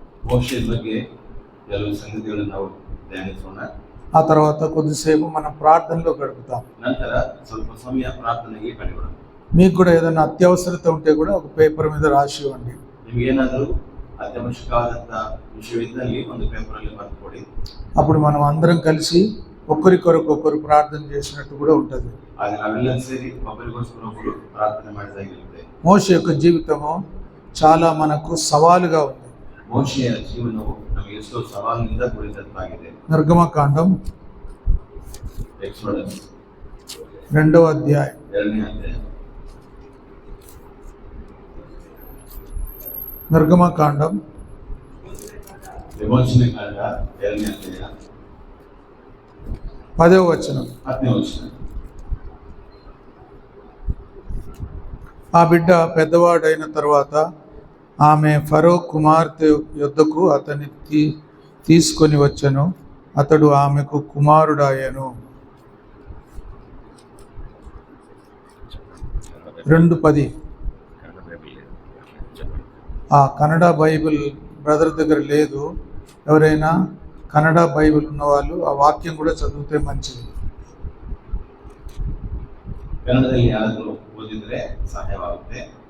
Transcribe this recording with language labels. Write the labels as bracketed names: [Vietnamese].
[Kannada] మోషే ಬಗ್ಗೆ ಕೆಲವು ಸಂಗತಿಗಳನ್ನು ನಾವು ಧ್ಯಾನಿಸೋಣ. [Telugu] ఆ తర్వాత కొద్దిసేపు మనం ప్రార్థనలో గడుపుతాం. [Kannada] ನಂತರ ಸ್ವಲ್ಪ ಸಮಯ ಪ್ರಾರ್ಥನೆಗೆ ಕಳೆಯೋಣ. [Telugu] మీకు కూడా ఏదైనా అత్యవసరత ఉంటే కూడా ఒక పేపర్ మీద రాసి ఇవ్వండి. [Kannada] ನಿಮಗೆ ಏನಾದರೂ ಅತ್ಯವಶ್ಯಕವಾದಂಥ ವಿಷಯವಿದ್ದಲ್ಲಿ ಒಂದು ಪೇಪರಲ್ಲಿ ಬರೆದುಕೊಡಿ. [Telugu] అప్పుడు మనం అందరం కలిసి ఒకరికొరకు ఒకరు ప్రార్థన చేసినట్టు కూడా ఉంటుంది. [Kannada] ಆಗ ನಾವೆಲ್ಲ ಸೇರಿ ಒಬ್ಬರಿಗೋಸ್ಕರ ಒಬ್ಬರು ಪ್ರಾರ್ಥನೆ ಮಾಡಿದಾಗಿರುತ್ತೆ. [Telugu] మోషే యొక్క జీవితము చాలా మనకు సవాలుగా ఉంది. [Kannada] ಮೋಶೆಯ ಜೀವನವು ನಮಗೆ ಎಷ್ಟೋ ಸವಾಲಿನಿಂದ ಕೂಡಿದಂತಾಗಿದೆ. [Telugu] నిర్గమకాండం [English] Exodus [Telugu] 2వ అధ్యాయం [Kannada] 2ನೇ ಅಧ್ಯಾಯ. [Telugu] నిర్గమకాండం [Kannada] ವಿಮೋಚನೆ ಕಾಂಡ 2ನೇ ಅಧ್ಯಾಯ [Telugu] 10వ వచనం. 10ನೇ ವಚನ. ఆ బిడ్డ పెద్దవాడైన తర్వాత ఆమె ఫరో కుమార్తె యొద్దకు అతన్ని తీసుకొని వచ్చెను. అతడు ఆమెకు కుమారుడాయెను. 2:10. కన్నడ బైబిల్ బ్రదర్ దగ్గర లేదు. ఎవరైనా కన్నడ బైబిల్ ఉన్నవాళ్ళు [Kannada] ಆ ವಾಕ್ಯ ಕೂಡ [Telugu] చదివితే మంచిది. [Kannada] ಕನ್ನಡದಲ್ಲಿ ಯಾರಾದರೂ ಓದಿದ್ರೆ ಸಹಾಯವಾಗುತ್ತೆ.